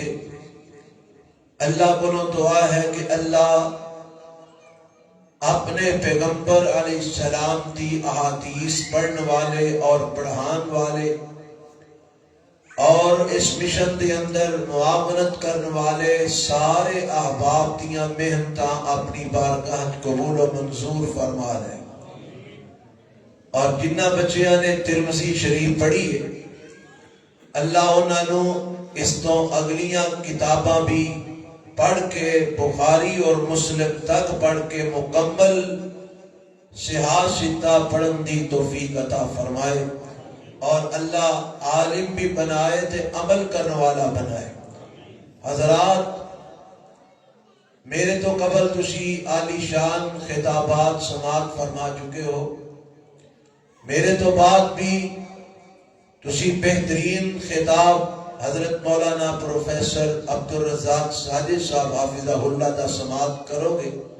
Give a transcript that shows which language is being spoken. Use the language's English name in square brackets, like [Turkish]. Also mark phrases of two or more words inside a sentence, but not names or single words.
[Punjabi] اللہ کو دعا ہے کہ اللہ اپنے پیغمبر علیہ السلام دی احادیث پڑھنے والے اور پڑھان والے اور اس مشن دے اندر معاونت کرنے والے سارے احباب دیاں محنتاں اپنی بارگاہ قبول و منظور فرما لے. اور جنہ بچیاں نے ترمذی شریف پڑھی ہے اللہ انہاں نو اس تو اگلیاں کتاباں بھی پڑھ کے بخاری اور مسلم تک پڑھ کے مکمل صحاح ستہ پڑھن دی توفیق عطا فرمائے. اور اللہ عالم بھی بنائے تے عمل کرنے والا بنائے۔ حضرات میرے تو قبل تسی عالی شان خطابات سماعت فرما چکے ہو، میرے تو بعد بھی تسی بہترین خطاب حضرت مولانا پروفیسر عبدالرزاق ساجد صاحب حافظہ اللہ دا سماعت کرو گے۔